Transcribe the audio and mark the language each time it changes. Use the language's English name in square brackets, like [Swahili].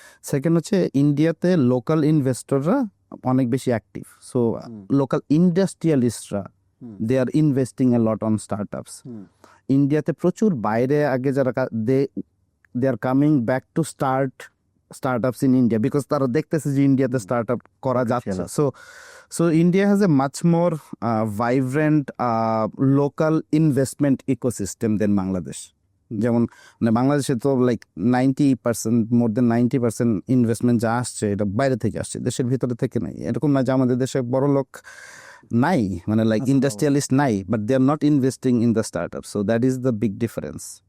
[Bangla] Second হচ্ছে ইন্ডিয়াতে local ইনভেস্টররা অনেক বেশি active. [English] So local ইন্ডাস্ট্রিয়ালিস্টরা they are investing a lot on startups. [Bangla] ইন্ডিয়াতে প্রচুর বাইরে আগে যারা [English] they are coming back to startups in India, [Bangla] because তারা দেখতেছে যে ইন্ডিয়াতে স্টার্টআপ করা যাচ্ছে। [English] So India has a much more vibrant local investment ecosystem than Bangladesh. [Bangla] যেমন মানে বাংলাদেশে তো লাইক 90%, মোর দেন 90% ইনভেস্টমেন্ট যা আসছে এটা বাইরে থেকে আসছে, দেশের ভিতরে থেকে নাই। এরকম না যে আমাদের দেশে বড় লোক নাই, মানে লাইক ইন্ডাস্ট্রিয়ালিস্ট নাই, [English] But they are not investing in the startup. So that is the big difference.